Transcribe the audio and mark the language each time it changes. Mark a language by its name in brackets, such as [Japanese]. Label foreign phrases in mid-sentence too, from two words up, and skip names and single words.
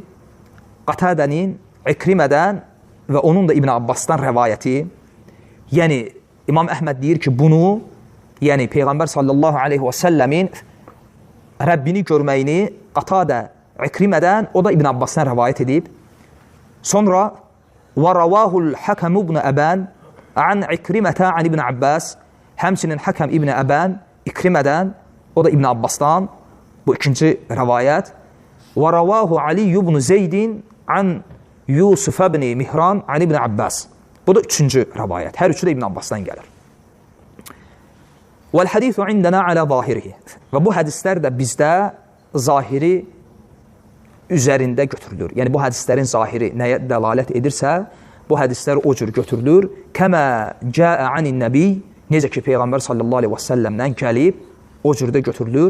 [Azerbaijani] Qatadənin İkrimədən və onun da İbn Abbasdan rəvayəti. Yəni, İmam Əhməd deyir ki, bunu, yəni Peyğəmbər [Arabic] صلى الله عليه [Azerbaijani] və səlləmin Rəbbini görməyini Qatadə İkrimədən, o da İbn Abbasdan rəvayət edib. [Arabic] Sonra وَرَوَاهُ الْحَكَمُ بْنَ أَبَانِ عَنْ عِكْرِمَةَ عَنْ İbn Abbas. [Azerbaijani] Həmçinin Həkəm İbn Əbən İkrimədən, o da İbn Abbasdan, bu ikinci rəvayət. [Arabic] وَرَوَاهُ عَلِيُّ بْنُ زَيْدٍ عَنْ يُوسُفَ بْنِ مِهْرَانِ عَنْ İbn Abbas. [Azerbaijani] Bu da üçüncü rəvayət. Hər üçü də İbn Abbasdan gəlir. [Arabic] وَالْحَدِيثُ عِنْدَنَا عَلَى ظَاهِرِهِ. [Azerbaijani] Və bu hədislər də bizdə zahiri üzərində götürülür. Yəni, bu hədislərin zahiri nəyə dəlalət edirsə, bu hədislər o cür götürülür. [Arabic] كما جاء عن النبي, [Azerbaijani] necə ki, Peyğəmbər [Arabic] صلى الله عليه [Azerbaijani] və səlləmdən gəlib, o cürdə götürülür.